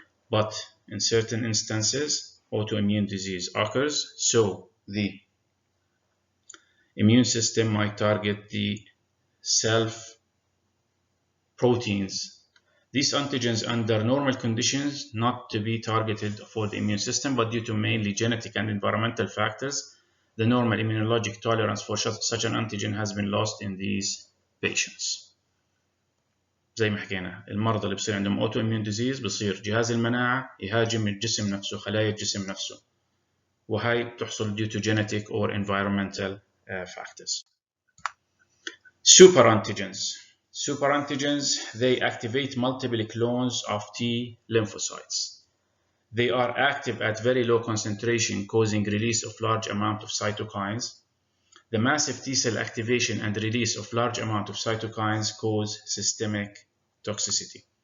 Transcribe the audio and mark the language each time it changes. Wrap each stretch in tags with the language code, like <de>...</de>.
<en>But in certain instances, autoimmune disease occurs, so the immune system might target the self proteins. These antigens, under normal conditions, not to be targeted for the immune system, but due to mainly genetic and environmental factors, the normal immunologic tolerance for such an antigen has been lost in these patients.</en> <ar>زي ما حكينا المرضى اللي بصير عندهم</ar> <en>autoimmune disease</en> <ar>بصير جهاز المناعة يهاجم الجسم نفسه، خلايا الجسم نفسه، وهي بتحصل</ar> <en>due to genetic or environmental factors. Superantigens. Superantigens, they activate multiple clones of T lymphocytes. They are active at very low concentration, causing release of large amount of cytokines. The massive T cell activation and release of large amount of cytokines cause systemic toxicity.</en>